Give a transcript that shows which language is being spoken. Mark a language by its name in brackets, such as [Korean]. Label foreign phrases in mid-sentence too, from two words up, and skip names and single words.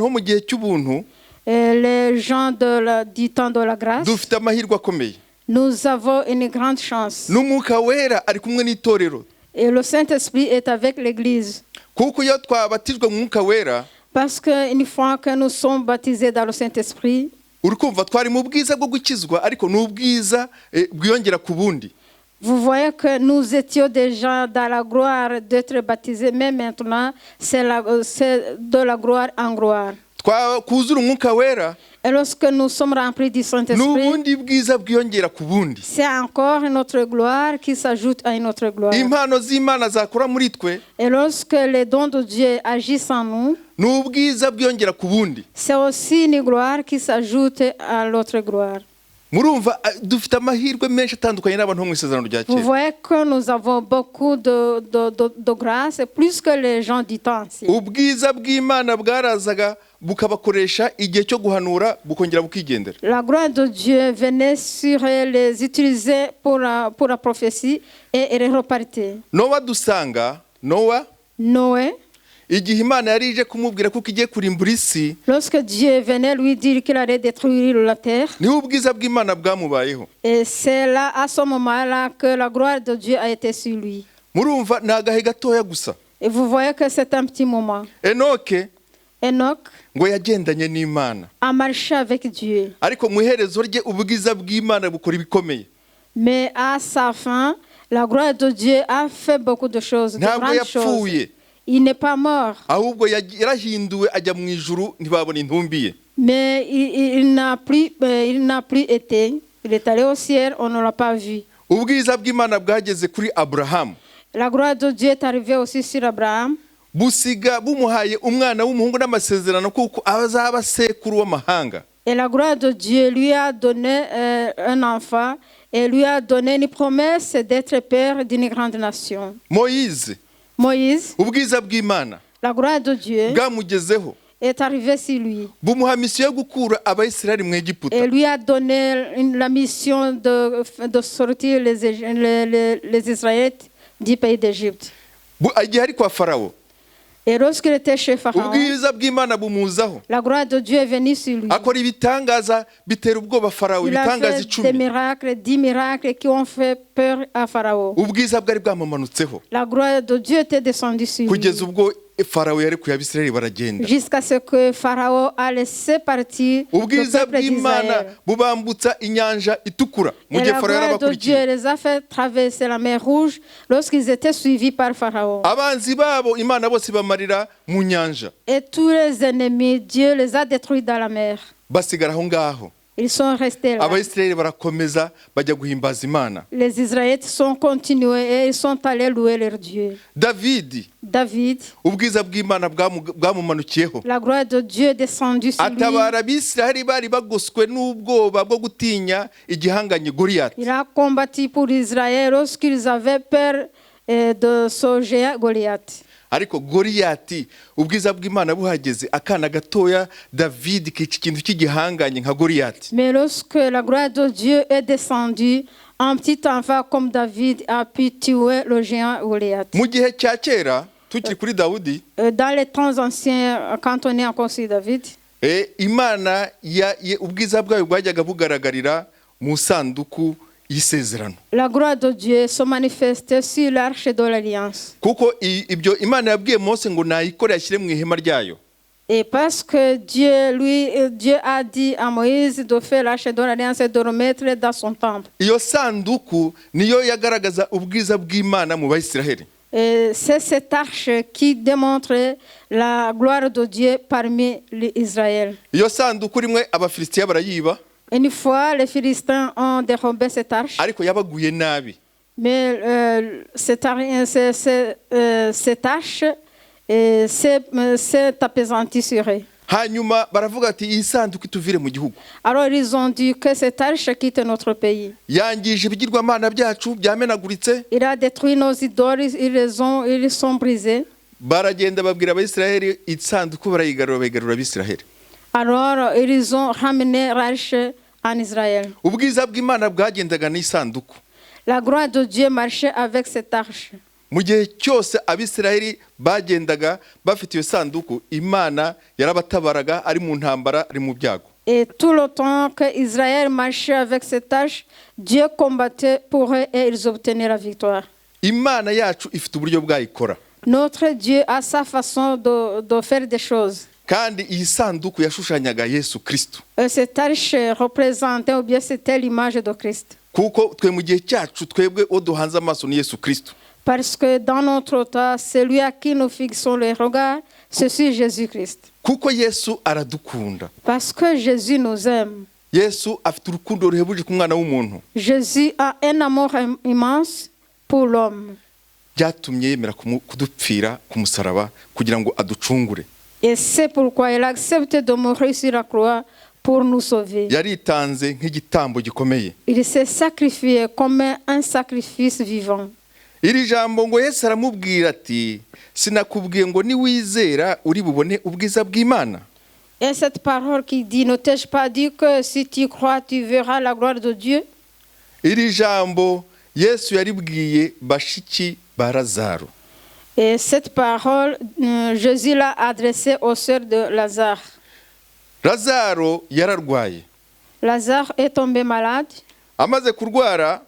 [French] Les gens du temps de la grâce, nous avons une grande chance. Et le Saint-Esprit est avec l'Église. Parce qu'une fois que nous sommes baptisés dans le Saint-Esprit, [Kinyarwanda] urukumva twari mu bwiza bwo gukizwa ariko n'ubwiza bwiyongera ku bundi. [French] Vous voyez que nous étions déjà dans la gloire d'être baptisés, mais maintenant, c'est de la gloire en gloire. [Kinyarwanda] Kuzura umwuka wera, [French] Et lorsque nous sommes remplis du Saint-Esprit, [Kinyarwanda] n'ubundi bwiza bwiyongera ku bundi. [French] c'est encore notre gloire qui s'ajoute à une autre gloire. [Kinyarwanda] Impano z'Imana zakora muri twe, [French] Et lorsque les dons de Dieu agissent en nous, [Kinyarwanda] n'ubwiza bwiyongera ku bundi. [French] c'est aussi une gloire qui s'ajoute à l'autre gloire. [Kinyarwanda] Murumva dufite amahirwe menshi atandukanye n'abantu bo mu isezerano rya [French] Vous [Kinyarwanda] kera. [French] voyez que nous avons beaucoup de grâce, plus que les gens du temps. [Kinyarwanda] Ubwiza bw'Imana bwarazaga bukabakoresha igihe cyo guhanura bukongera bukigendera. [French] La gloire de Dieu venait sur les utiliser pour la prophétie et repartir. [Kinyarwanda] Nowa dusanga [French] Noé, [Kinyarwanda] igihe Imana yari ije kumubwira kuko igiye kurimbura isi, [French] lorsque Dieu venait lui dire qu'il allait détruire la terre, [Kinyarwanda] niho ubwiza bw'Imana bwamubayeho. [French] et c'est là, à ce moment-là, que la gloire de Dieu a été sur lui. [Kinyarwanda] Murumva ni agahe gatoya gusa. [French] Et vous voyez que c'est un petit moment. [Kinyarwanda] Enoke [French] Enoch [Kinyarwanda] ngo yagendanye n'Imana, [French] a marché avec Dieu. [Kinyarwanda] ariko mu iherezo rye ubwiza bw'Imana bukora ibikomeye. [French] Mais à sa fin, la gloire de Dieu a fait beaucoup de choses, de [Kinyarwanda] Ntabwo [French] grandes choses. [Kinyarwanda] yapfuye, [French] Il n'est pas mort, [Kinyarwanda] ahubwo yarahinduwe ajya mu ijuru ntibabona intumbi ye. [French] mais il n'a plus été. Il est allé au ciel, on ne l'a pas vu. [Kinyarwanda] Ubwiza bw'Imana bwageze kuri Aburahamu, [French] La gloire de Dieu est arrivée aussi sur Abraham. [Kinyarwanda] busiga bumuhaye umwana w'umuhungu n'amasezerano kuko azaba sekuru w'amahanga. [French] Et la gloire de Dieu lui a donné un enfant et lui a donné une promesse d'être père d'une grande nation. [Kinyarwanda] Moïse, [French] Moïse, [Kinyarwanda] ubwiza bw'Imana [French] la gloire de Dieu [Kinyarwanda] bwamugezeho, [French] est arrivée sur lui [Kinyarwanda] bumuha misiyo yo gukura Abayisiraheli mu Egiputa. [French] et lui a donné la mission de sortir les Israélites du pays d'Égypte. [Kinyarwanda] Igihe ari kwa Farawo, [French] Et lorsqu'il était chez Pharaon, [Kinyarwanda] ubwiza bw'Imana bumuzaho, [French] la gloire de Dieu est venue sur lui. [Kinyarwanda] akora ibitangaza bitera ubwoba Farawo, [French] Il a [Kinyarwanda] ibitangaza [French] fait 10. des miracles, 10 miracles qui ont fait peur à Pharaon. [Kinyarwanda] Ubwiza bwari bwamumanutseho [French] La gloire de Dieu était descendue sur lui. [Kinyarwanda] kugeza ubwo Farawo yarekuye Abisiraheli baragenda. [French] Jusqu'à ce que Pharaon a laissé partir le [Kinyarwanda] Ubwiza [French] peuple [Kinyarwanda] bw'Imana [French] d'Israël. [Kinyarwanda] bubambutsa inyanja itukura mu [French] Et [Kinyarwanda] gihe [French] la [Kinyarwanda] Farawo [French] gloire de Dieu [Kinyarwanda] yarabakurikiye. [French] les a fait traverser la mer Rouge lorsqu'ils étaient suivis par Pharaon. [Kinyarwanda] Abanzi babo Imana bose bamarira mu nyanja, [French] Et tous les ennemis, Dieu les a détruits dans la mer. [Kinyarwanda] basigara aho ngaho. [French] Ils sont restés là. [Kinyarwanda] Abayisiraheli barakomeza bajya guhimbaza Imana. [French] Les Israélites sont continués et ils sont allés louer leur Dieu. [Kinyarwanda] Davidi, [French] David, [Kinyarwanda] ubwiza bw'Imana bwamumanukiyeho, [French] la gloire de Dieu est descendue sur lui. [Kinyarwanda] atabara Abisiraheli bari bagoswe n'ubwoba bwo gutinya igihanganye Goliyati. [French] Il a combattu pour Israël lorsqu'ils avaient peur de ce géant Goliath. [Kinyarwanda] Ariko Goliyati ubwiza bw'Imana buhageze, akana gatoya Davidi kica ikintu cy'igihanganye nka Goliyati. [French] Mais lorsque la gloire de Dieu est descendue, un petit enfant comme David a pu tuer le géant Goliath. [Kinyarwanda] Mu gihe cya kera tukiri kuri Dawudi, [French] Dans les temps anciens, quand on est encore sur David, [Kinyarwanda] Imana ubwiza bwayo bwajyaga bugaragarira mu sanduku y'isezerano, [French] la gloire de Dieu se manifestait sur l'arche de l'alliance. [Kinyarwanda] kuko ibyo Imana yabwiye Mose ngo nayikore ashyire mu ihema ryayo. [French] Et parce que Dieu a dit à Moïse de faire l'arche de l'alliance et de remettre dans son temple. [Kinyarwanda] Iyo sanduku niyo yagaragaza ubwiza bw'Imana mu Bayisiraheli. [French] Et c'est cette arche qui démontre la gloire de Dieu parmi les Israël. [Kinyarwanda] Iyo sanduku rimwe Abafilisitiya barayiba, [French] Une fois, les Philistins ont dérobé cette arche, [Kinyarwanda] ariko yabaguye nabi. [French] mais cette arche s'est apaisantie sur eux. [Kinyarwanda] Hanyuma baravuga ati iyi sanduku ituvire mu gihugu. [French] Alors ils ont dit que cette arche quitte notre pays. [Kinyarwanda] Yangije ibigirwamana byacu byamenaguritse. [French] Il a détruit nos idoles, ils sont brisés. [Kinyarwanda] Baragenda babwira Abayisiraheli, isanduku barayigarura, bayigarura Abisiraheli. [French] Alors ils ont ramené l'arche en Israël. [Kinyarwanda] Ubwiza bw'Imana bwagendaga n'isanduku. [French] La gloire de Dieu marchait avec cette arche. [Kinyarwanda] Mu gihe cyose Abisiraheli bagendaga bafite iyo sanduku, Imana yarabatabaraga, ari mu ntambara, ari mu byago. [French] Et tout le temps que Israël marchait avec cette arche, Dieu combattait pour eux et ils obtenaient la victoire. [Kinyarwanda] Imana yacu ifite uburyo bwayikora. [French] Notre Dieu a sa façon de faire des choses. [Kinyarwanda] kandi iyi sanduku yashushanyaga Yesu Kristo. [French] Cette arche représentait ou bien c'était l'image de Christ. [Kinyarwanda] Kuko twe mu gihe cyacu twebwe oduhanze amaso ni Yesu Kristo. [French] Parce que dans notre temps, celui à qui nous fixons les regards, c'est Jésus-Christ. [Kinyarwanda] Kuko Yesu aradukunda. [French] Parce que Jésus nous aime. [Kinyarwanda] Yesu afite urukundo ruhebuje ku mwana w'umuntu. [French] Jésus a un amour immense pour l'homme. [Kinyarwanda] Byatumye yemera kudupfira ku musaraba kugira ngo aducungure. [French] Et c'est pourquoi il a accepté de mourir sur la croix pour nous sauver. [Kinyarwanda] Yaritanze nk'igitambo gikomeye. [French] Il s'est sacrifié comme un sacrifice vivant. [Kinyarwanda] Iri jambo ngo Yesu aramubwira ati sinakubwiye ngo niwizera uri bubone ubwiza bw'Imana. [French] Et cette parole qui dit, ne t'ai-je pas dit que si tu crois, tu verras la gloire de Dieu? [Kinyarwanda] Iri jambo Yesu yaribwiye bashiki ba Lazaro. [French] Et cette parole, Jésus l'a adressée aux sœurs de Lazare. [Kinyarwanda] Lazaro yararwaye. [French] Lazare est tombé malade. [Kinyarwanda] Amaze kurwara,